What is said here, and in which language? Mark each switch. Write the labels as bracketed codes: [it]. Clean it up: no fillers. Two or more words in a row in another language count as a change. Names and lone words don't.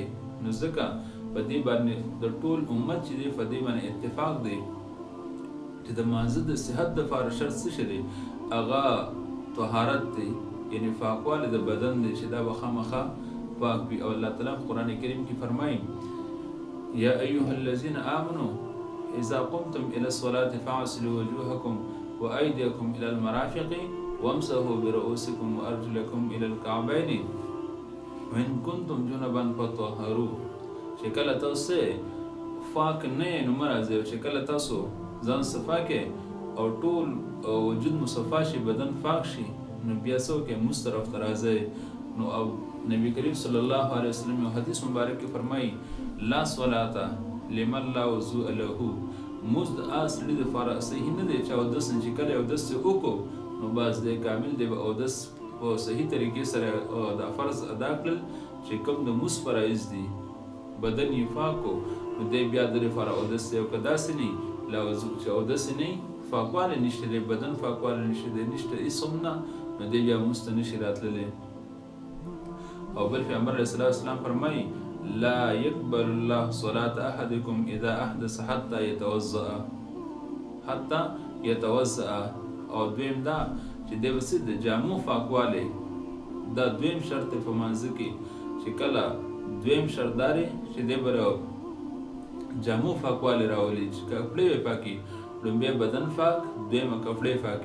[ps] نو ځکه په دې باندې د ټول امت چې دی په دې باندې اتفاق دی چې د مانځه د صحت دپاره شرط څه شی دی؟ هغه طهارت دی، یعنی پاکوالی د بدن دی چې دا به خامخا پاک وي. او الله تعالی قرآن کریم کې فرمایي [ar] یا ایها الذین آمنوا اذا قمتم الى الصلاة فاغسلوا وجوهکم وایدیکم الى المرافق وامسحوا برؤوسکم وارجلکم الى الکعبین وان کنتم جنبا فطهروا. [ps] چې کله تاسو پاک نه یې نو مه راځئ، چې کله تاسو ځان صفا کې او ټول وجود مصفا شي، بدن پاک شي، نو بیا څه وکړئ؟ مونځ طرف ته راځئ. نو او نبی کریم [ar] صلی الله علیه وسلم [ps] یو حدیث مبارک کې فرمایي [ar] لا صلاة لمن لا وضوء له. [ps] مونځ د هغه سړي دپاره صحیح نه دی چې اودس نه چې کله اودس یې وکړو نو بس دی کامل دی، به اودس په صحیح طریقې سره دا فرض ادا کړل چې کوم د مونځ فرایض دي، بدن یې پاک و نو دی بیا د لپاره اودس دی. او که داسې نه [ar] لا وضوء [ps] چې اودس یې نه پاکوالی نشته دی، بدن پاکوالی نشته دی، نشته هېڅ هم نه، نو دی بیا مونځ ته نشي راتللی. او بل پیغمبر [ar] علیه الصلاة والسلام فرمایي لا یقبل الله صلاة احدکم اذا احدث حتی یتوضأ. [ps] او دویم دا چې دی به د جامو پاکوالی، دا دویم شرط په مانځه کې چې کله دویم شرط دا دی چې دی به جامو پاکوالی راولي، چې کپړې به پاکي، لومبی بدن پاک، دویمه کپړې پاکي.